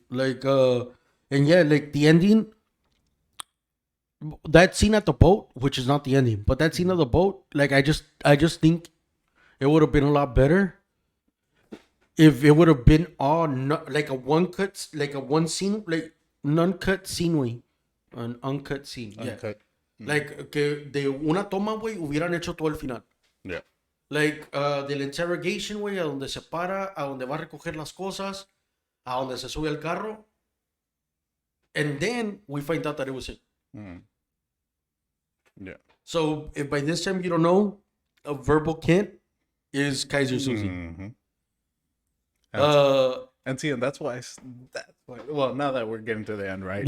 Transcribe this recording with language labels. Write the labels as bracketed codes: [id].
[en] Like, and yeah, like the ending, that scene at the boat, which is not the ending, but that scene of the boat, like, I just think it would have been a lot better if it would have been all like a one scene, like non-cut scene, way, an uncut scene. Uncut. Yeah. [es] Like que de una toma, güey, hubieran hecho todo el final. [en] Yeah. [es] Like, del interrogation, güey, a donde se para, a donde va a recoger las cosas, a donde se sube al carro. [en] And then we find out that it was it. Yeah. So, if by this time you don't know, a verbal Kent is Kaiser Susie. And see, and that's why, well, now that we're getting to the end, right?